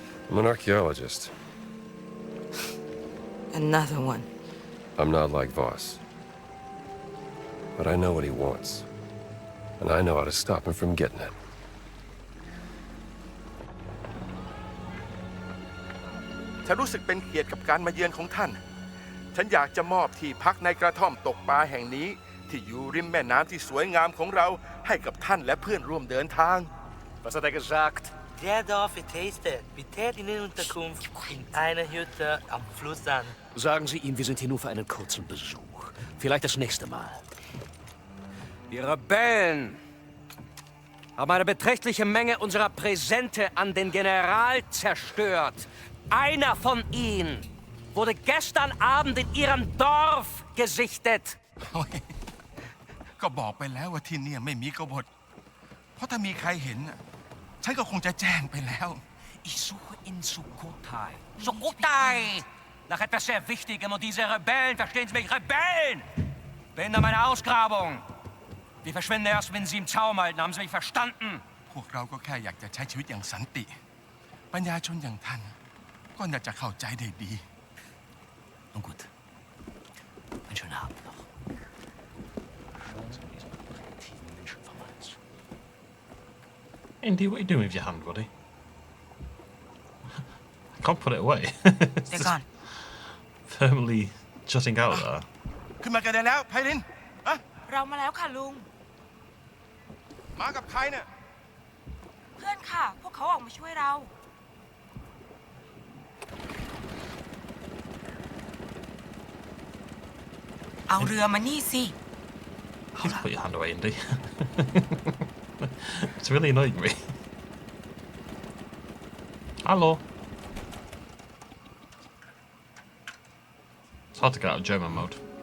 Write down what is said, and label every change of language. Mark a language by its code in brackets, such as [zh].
[en] I'm an archaeologist. Another one. I'm not like Voss. But I know what he wants. And I know how to stop him from getting it. [th] ฉันรู้สึกเป็นเกียรติกับการมาเยือนของท่าน ฉันอยากจะมอบที่พักในกระท่อมตกปลาแห่งนี้ที่อยู่ริมแม่น้ำที่สวยงามของเราให้กับท่านและพื่อนร่วมเดินทาง [de] Was hat er gesagt? Der Dorf Taste betätigt in Unterkunft in einer Hütte am Fluss an. Sagen Sie ihm, wir sind hier nur für einen kurzen Besuch. Vielleicht das nächste Mal. Die Rebellen haben eine beträchtliche Menge unserer Präsente an den General zerstört. Einer von ihnen wurde gestern Abend in ihrem Dorf gesichtet. [th] ก็บอกไปแล้วว่าที่นี่ไม่มีกบฏเพราะถ้ามีใครเห็นฉันก็คงจะแจ้งไปแล้ว [de] Ich suche in Sukhothai. Sukhothai! Nach etwas sehr Wichtigem und diese Rebellen, verstehen Sie mich, Rebellen! Behindern meine Ausgrabung. Die verschwinden erst, wenn Sie im Zaum halten. Haben Sie mich verstanden? [th] พวกเราก็แค่อยากจะใช้ชีวิตอย่างสันติปัญญาชนอย่างท่านก็น่าจะเข้าใจได้ดี [de] Nun gut. Einen schönen Abend noch. Schauen Sie diesen primitiven Menschen vermeint's. [en] Indy, what are you doing with your hand, buddy? I can't put it away. It's They're just gone. firmly jutting out there. [th] ขึ้นมากันได้แล้วไพลินอะ เรามาแล้วค่ะลุง มากับใครเนี่ย เพื่อนค่ะ พวกเขาออกมาช่วยเรา เอาเรือมานี่สิ [en] Please put your hand away, Indy. It's really annoying me. Hello. It's hard to get out of German mode.